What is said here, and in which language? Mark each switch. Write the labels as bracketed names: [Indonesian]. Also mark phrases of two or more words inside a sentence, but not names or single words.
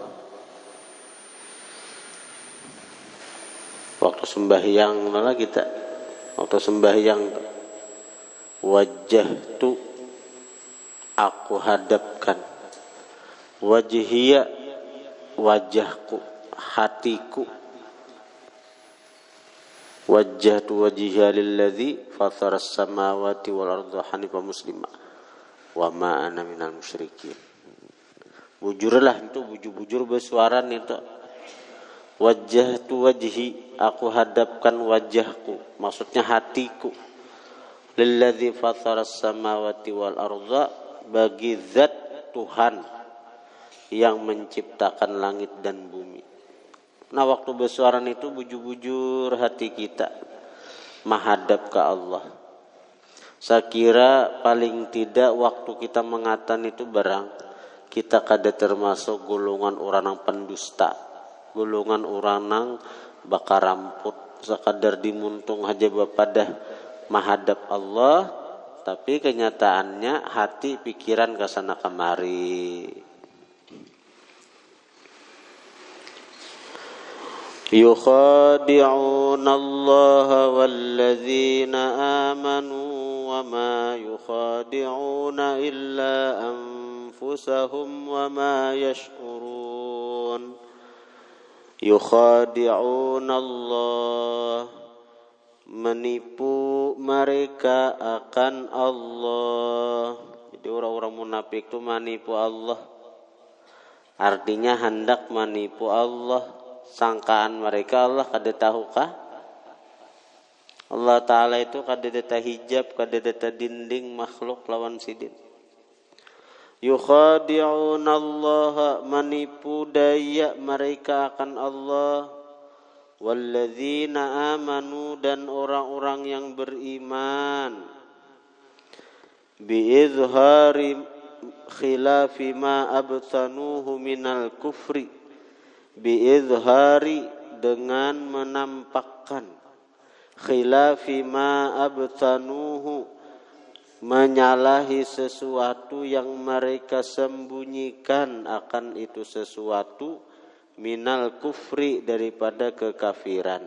[Indonesian] Waktu sembahyang malah kita waktu sembahyang wajah tu aku hadapkan wajhiya wajahku hatiku [Arabic] وجهت وجهي للذي فطر السماوات والأرض حنيفا مسلما وما أنا من المشركين. [Banjar] Bujurlah itu bujur bersuara itu. [Arabic] وجهت وجهي, [Indonesian] aku hadapkan wajahku, maksudnya hatiku. [Arabic] للذي فطر السماوات والأرض, [Indonesian] bagi zat Tuhan yang menciptakan langit dan bumi. [Banjar] Nah waktu bersuara itu bujur-bujur hati kita menghadap ke Allah. Saya kira paling tidak waktu kita mengatakan itu barang kita kada termasuk golongan orang yang pendusta. Golongan orang nang bakar ramput sekadar dimuntung aja bapadah menghadap Allah, tapi kenyataannya hati pikiran kesana kemari. [Arabic] يخادعون الله والذين آمنوا وما يخادعون إلا أنفسهم وما يشعرون. يخادعون الله, [Indonesian] menipu mereka akan Allah. Jadi orang-orang munafik itu menipu Allah. Artinya hendak menipu Allah. [Banjar] Sangkaan mereka Allah kada tahukah? Allah Ta'ala itu kada data hijab, kada data dinding makhluk lawan sidin. [Arabic] يخادعون الله, [Indonesian] menipu daya mereka akan Allah. [Arabic] والذين آمنوا, [Indonesian] dan orang-orang yang beriman. [Arabic] بإظهار خلاف ما أبطنوه من الكفر. Bi'izhari, [Indonesian] dengan menampakkan. [Arabic] خلاف ما أبطنوه, [Indonesian] menyalahi sesuatu yang mereka sembunyikan akan itu sesuatu [Arabic] من الكفر, [Indonesian] daripada kekafiran.